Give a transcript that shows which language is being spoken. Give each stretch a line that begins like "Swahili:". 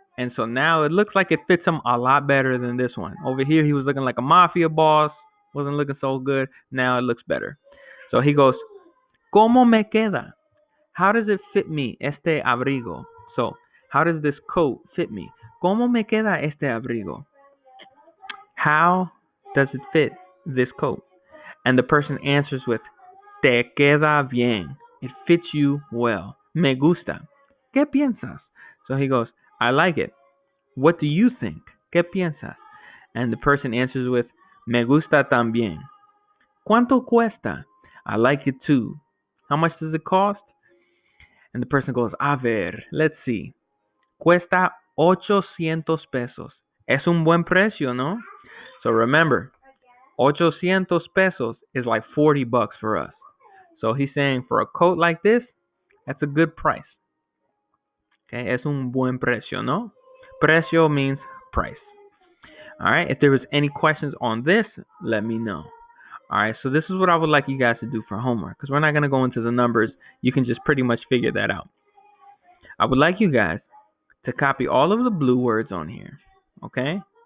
English: And so now it looks like it fits him a lot better than this one. Over here he was looking like a mafia boss. Wasn't looking so good. Now it looks better. So he goes,
Spanish: ¿Cómo me queda?
English: How does it fit me,
Spanish: este abrigo?
English: So, how does this coat fit me? ¿Cómo me queda este abrigo? How does it fit this coat? And the person answers with,
Spanish: te queda bien.
English: It fits you well.
Spanish: Me gusta. ¿Qué piensas?
English: So he goes, I like it. What do you think?
Spanish: ¿Qué piensas?
English: And the person answers with,
Spanish: me gusta también. ¿Cuánto cuesta?
English: I like it too. How much does it cost? And the person goes,
Spanish: a ver,
English: let's see.
Spanish: Cuesta 800 pesos. Es un buen precio, ¿no?
English: So remember, 800 pesos is like $40 for us. So he's saying for a coat like this, that's a good price.
Spanish: Okay, es un buen precio, ¿no?
English: Precio means price. All right, if there was any questions on this, let me know. All right, so this is what I would like you guys to do for homework, because we're not going to go into the numbers. You can just pretty much figure that out. I would like you guys to copy all of the blue words on here, okay?